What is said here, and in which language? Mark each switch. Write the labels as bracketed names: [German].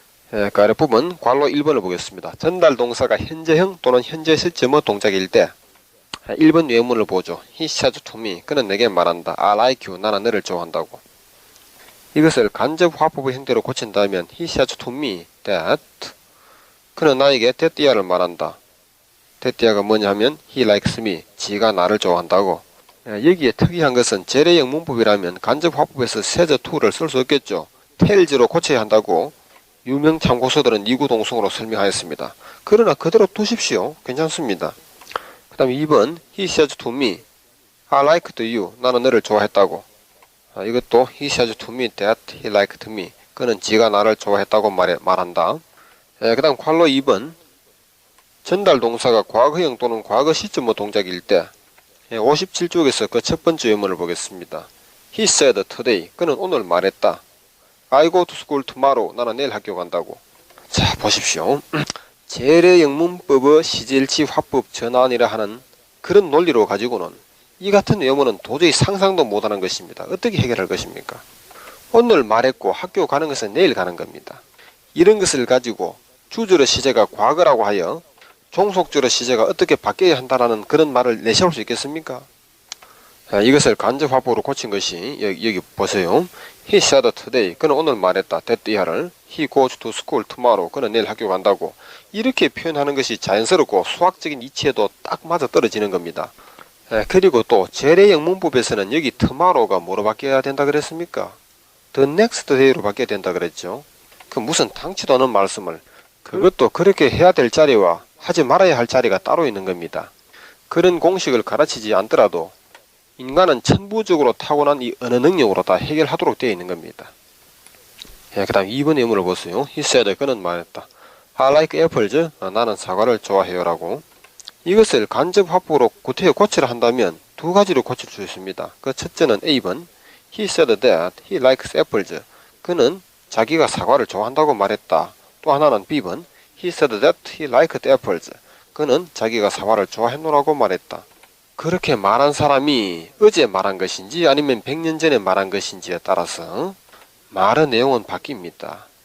[Korean] 그 아랫부분 괄호 1번을 보겠습니다. 전달동사가 현재형 또는 현재 시점의 동작일 때 1번 외문을 보죠. [English] He says to me. [Korean] 그는 내게 말한다. [English] I like you. [Korean] 나는 너를 좋아한다고. 이것을 간접 화법의 형태로 고친다면 [English] He says to me that. [Korean] 그는 나에게 [English] that year [Korean] 를 말한다. [English] that year가 [Korean] 뭐냐 하면 [English] He likes me. [Korean] 지가 나를 좋아한다고. 여기에 특이한 것은 재래 영문법이라면 간접 화법에서 says to를 쓸 수 없겠죠. tells로 고쳐야 한다고 유명 참고서들은 이구동성으로 설명하였습니다. 그러나 그대로 두십시오. 괜찮습니다. 그 다음 2번 [English] He says to me I liked you. [Korean] 나는 너를 좋아했다고. 이것도 [English] He says to me that he liked me. [Korean] 그는 지가 나를 좋아했다고 말한다. 그 다음 괄호 2번 전달 동사가 과거형 또는 과거 시점의 동작일 때 57쪽에서 그 첫 번째 예문을 보겠습니다. [English] He said today. [Korean] 그는 오늘 말했다. [English] I go to school tomorrow. [Korean] 나는 내일 학교 간다고. 자, 보십시오. 재래 영문법의 시제일치 화법 전환이라 하는 그런 논리로 가지고는 이 같은 예문은 도저히 상상도 못하는 것입니다. 어떻게 해결할 것입니까? 오늘 말했고 학교 가는 것은 내일 가는 겁니다. 이런 것을 가지고 주절의 시제가 과거라고 하여 종속절의 시제가 어떻게 바뀌어야 한다라는 그런 말을 내세울 수 있겠습니까? 이것을 간접 화법으로 고친 것이 여기 보세요. [English] He said today. [Korean] 그는 오늘 말했다. [English] that year를 He goes to school tomorrow. [Korean] 그는 내일 학교 간다고. 이렇게 표현하는 것이 자연스럽고 수학적인 이치에도 딱 맞아 떨어지는 겁니다. 그리고 또 재래 영문법에서는 여기 tomorrow가 뭐로 바뀌어야 된다 그랬습니까? the next day로 바뀌어야 된다 그랬죠. 그 무슨 당치도 않은 말씀을 그것도 그렇게 해야 될 자리와 하지 말아야 할 자리가 따로 있는 겁니다. 그런 공식을 가르치지 않더라도 인간은 천부적으로 타고난 이 언어 능력으로 다 해결하도록 되어 있는 겁니다. 그 다음 2번 예문을 보세요. [English] He said. [Korean] 그는 말했다. [English] I like apples. [Korean] 나는 사과를 좋아해요 라고. 이것을 간접 화법으로 구태여 고치라 한다면 두 가지로 고칠 수 있습니다. 그 첫째는 A번 [English] He said that he likes apples. [Korean] 그는 자기가 사과를 좋아한다고 말했다. 또 하나는 B번 [English] He said that he liked apples. [Korean] 그는 자기가 사과를 좋아했노라고 말했다. 그렇게 말한 사람이 어제 말한 것인지 아니면 100년 전에 말한 것인지에 따라서 말의 내용은 바뀝니다.